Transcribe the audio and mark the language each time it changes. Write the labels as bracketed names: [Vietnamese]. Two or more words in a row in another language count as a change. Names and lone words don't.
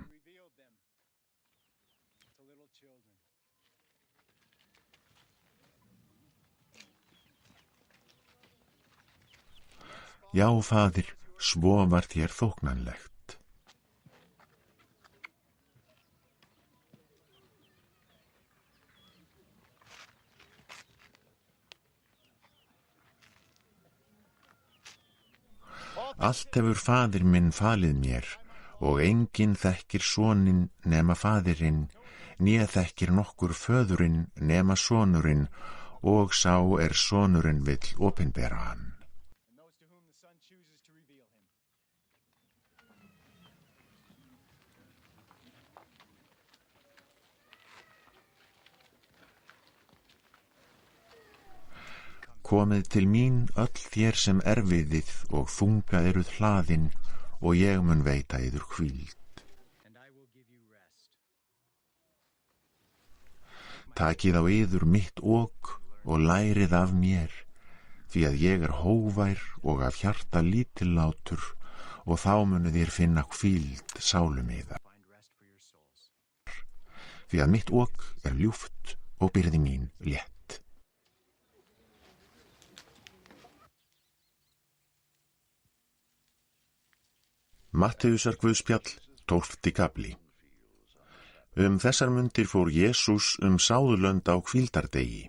[English] Revealed them to little children. [Icelandic] Já, faðir, svo var þér þóknanlegt. Allt hefur faðir minn falið mér, og enginn þekkir soninn nema faðirinn, né þekkir nokkur föðurinn nema sonurinn, og sá sonurinn vill opinbera hann. [English] And those to whom the Son chooses to reveal him. [Icelandic] Komið til mín öll þér sem erfiðið og þunga eruð hlaðin, og ég mun veita yður hvíld. [English] And I will give you rest. [Icelandic] Takið á yður mitt ok og lærið af mér, því að ég hóvær og af hjarta lítillátur, og þá munu þér finna hvíld sálum yðar. [English] Find rest for your souls. [Icelandic] Því að mitt ok ljúft og byrði mín létt. Mattheusar Guðspjall, 12. kafli. Þessar mundir fór Jesús sáðlönd á hvíldardegi.